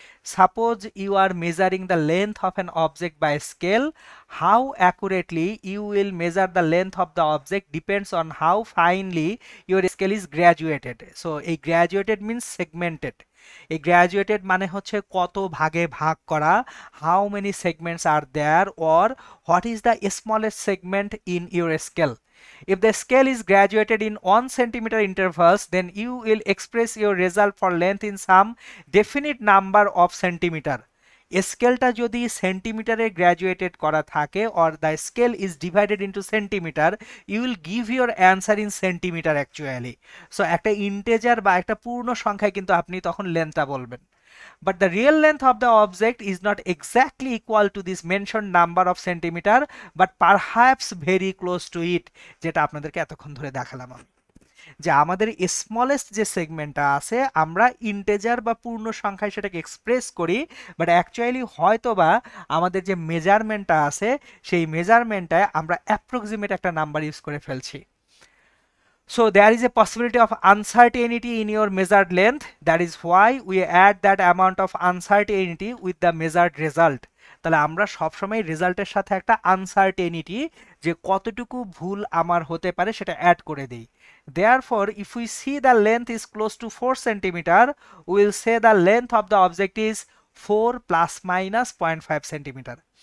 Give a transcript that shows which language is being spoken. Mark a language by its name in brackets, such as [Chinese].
[English] Suppose you are measuring the length of an object by scale, how accurately you will measure the length of the object depends on how finely your scale is graduated. So এই graduated means segmented. এই graduated [Bangla] মানে হচ্ছে কত ভাগে ভাগ করা, [English] How many segments are there, or what is the smallest segment in your scale. If the scale is graduated in 1 centimeter intervals, then you will express your result for length in some definite number of centimeter. [Bangla] স্কেলটা যদি সেন্টিমিটারে graduated করা থাকে [English] or the scale is divided into centimeter, you will give your answer in centimeter actually. [Bangla] So একটা integer বা একটা পূর্ণ সংখ্যায় কিন্তু আপনি তখন লেন্থটা বলবেন। [English] But the real length of the object is not exactly equal to this mentioned number of centimeter, but perhaps very close to it, [Bangla] যেটা আপনাদেরকে এতক্ষণ ধরে দেখালাম আমি, যে আমাদের স্মলেস্ট যে সেগমেন্টটা আছে আমরা ইন্টেজার বা পূর্ণ সংখ্যায় সেটাকে এক্সপ্রেস করি, বাট অ্যাকচুয়ালি হয়তোবা আমাদের যে মেজারমেন্টটা আছে সেই মেজারমেন্টটায় আমরা অ্যাপ্রক্সিমেট একটা নাম্বার ইউজ করে ফেলছি। [English] So there is a possibility of uncertainty in your measured length. That is why we add that amount of uncertainty with the measured result. [Bangla] তাহলে আমরা সবসময় রেজাল্টের সাথে একটা আনসার্টেনিটি, যে কতটুকু ভুল আমার হতে পারে সেটা অ্যাড করে দেই। [English] Therefore, if we see the length is close to 4 centimeter, we will say the length of the object is 4 plus minus 0.5 centimeter.